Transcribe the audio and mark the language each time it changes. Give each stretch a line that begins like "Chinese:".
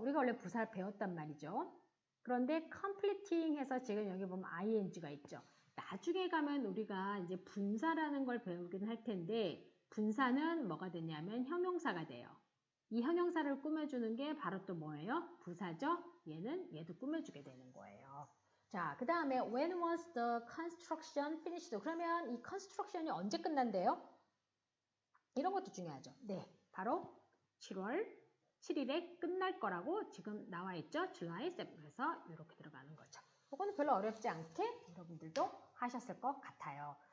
Korean: 우리가 원래 부사를 배웠단 말이죠. 그런데 completing 해서 지금 여기 보면 ing가 있죠. 나중에 가면 우리가 이제 분사라는 걸 배우긴 할 텐데 분사는 뭐가 되냐면 형용사가 돼요. 이 형용사를 꾸며주는 게 바로 또 뭐예요? 부사죠? 얘도 꾸며주게 되는 거예요. 자, 그 다음에
English: when was the construction finished?
Korean: 그러면 이 construction이 언제 끝난대요? 이런 것도 중요하죠. 네, 바로 7월 7일에 끝날 거라고 지금 나와 있죠?
English: July 7.
Korean: 그래서 이렇게 들어가는 거죠. 이거는 별로 어렵지 않게 여러분들도 하셨을 것 같아요.